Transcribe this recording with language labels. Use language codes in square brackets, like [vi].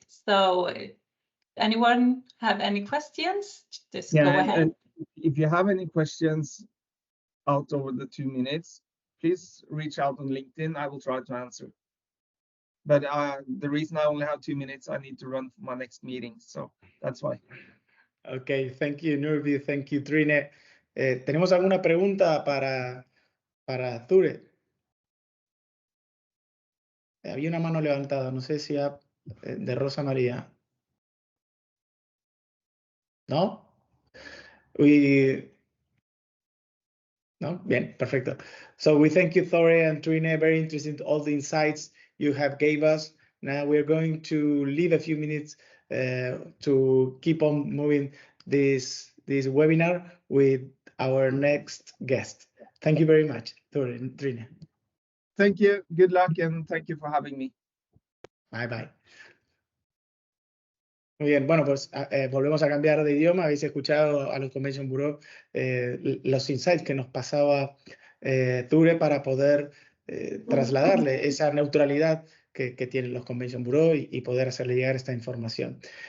[en] So anyone have any questions? Just go ahead. And if you have any questions out over the 2 minutes, please reach out on LinkedIn. I will try to answer. But the reason I only have 2 minutes, I need to run for my next meeting. So that's why. Okay, thank you, Nordby. Thank you, Trine. [es] ¿Tenemos alguna pregunta para Thore? Había una mano levantada, no sé si de Rosa María. ¿No? No? Bien, perfecto. [en] So we thank you, Thore and Trine. Very interesting, all the insights you have gave us. Now we're going to leave a few minutes to keep on moving this webinar with our next guest. Thank you very much, Thore and Trine. Thank you. Good luck, and thank you for having me. Bye, bye. [es] Muy bien, bueno, pues volvemos a cambiar de idioma. Habéis escuchado a los Convention Bureau los insights que nos pasaba Thore para poder trasladarle esa neutralidad que tienen los Convention Bureau y poder hacerle llegar esta información.